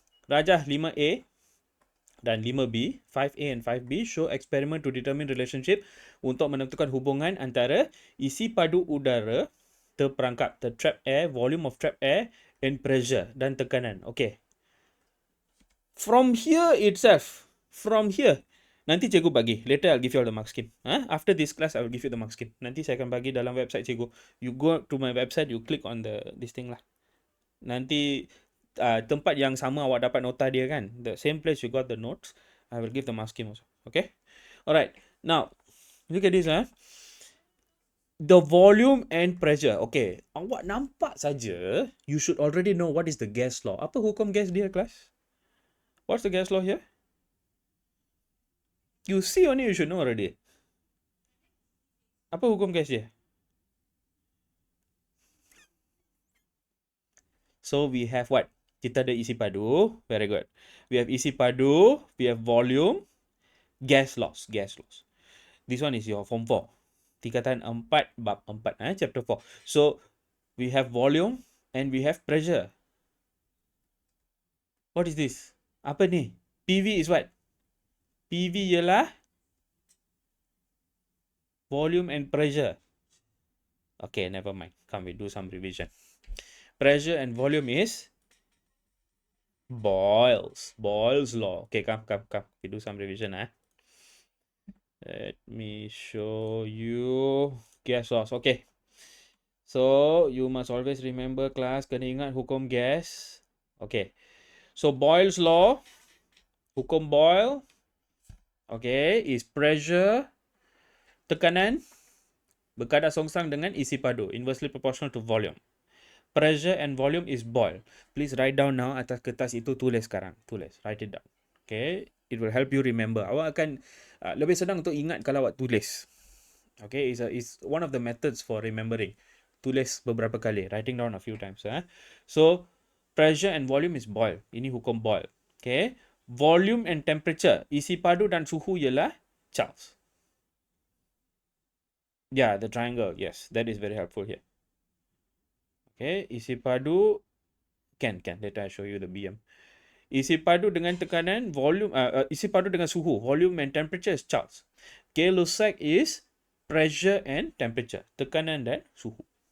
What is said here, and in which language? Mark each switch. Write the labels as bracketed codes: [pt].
[en] Rajah 5A dan 5B, 5A and 5B show experiment to determine relationship [ms] untuk menentukan hubungan antara isi padu udara terperangkap, [en] the trapped air, volume of trapped air, and pressure dan tekanan. Okay. From here itself, [ms] nanti cikgu bagi. [en] Later I'll give you all the mark scheme. After this class, I will give you the mark scheme. [ms] Nanti saya akan bagi dalam website cikgu. [en] You go to my website, you click on this thing lah. [ms] Nanti tempat yang sama awak dapat nota dia kan. [en] The same place you got the notes, I will give the mark scheme also. Okay. Alright. Now, look at this. The volume and pressure. Okay. [ms] Awak nampak saja, [en] you should already know what is the gas law. [ms] Apa hukum gas dia, kelas? [en] What's the gas law here? You see only, you should know already. [ms] Apa hukum gas dia? [en] So we have what? [ms] Kita ada isi padu. [en] Very good. We have isi padu. We have volume. Gas loss. This one is your form 4. Tingkatan 4 bab 4. Chapter 4. So we have volume and we have pressure. What is this? Apa ni? PV is what? PV ialah volume and pressure. Okay, never mind. Come, we do some revision. Pressure and volume is Boyle's law. Okay, come. We do some revision. Let me show you gas loss. Okay. So, you must always remember class, [ms] kena ingat hukum gas. [en] Okay. So, Boyle's law, hukum Boyle, okay, is pressure, tekanan, [ms] berkadar songsang dengan isi padu, [en] inversely proportional to volume. Pressure and volume is Boyle. Please write down now [ms] atas kertas itu, tulis sekarang. [en] Tulis, write it down. Okay, it will help you remember. [ms] Awak akan lebih senang untuk ingat kalau awak tulis. [en] Okay, it's one of the methods for remembering. [ms] Tulis beberapa kali, [en] writing down a few times. So, pressure and volume is Boyle. [ms] Ini hukum Boyle. [en] Okay, volume and temperature, [ms] isi padu dan suhu ialah Charles. [en] Yeah, the triangle. Yes, that is very helpful here. Okay, isi padu can later I show you the BM. [ms] Isi padu dengan tekanan, [en] volume, isi padu dengan suhu, volume and temperature is Charles. Gay-Lussac is pressure and temperature, [ms] tekanan dan suhu.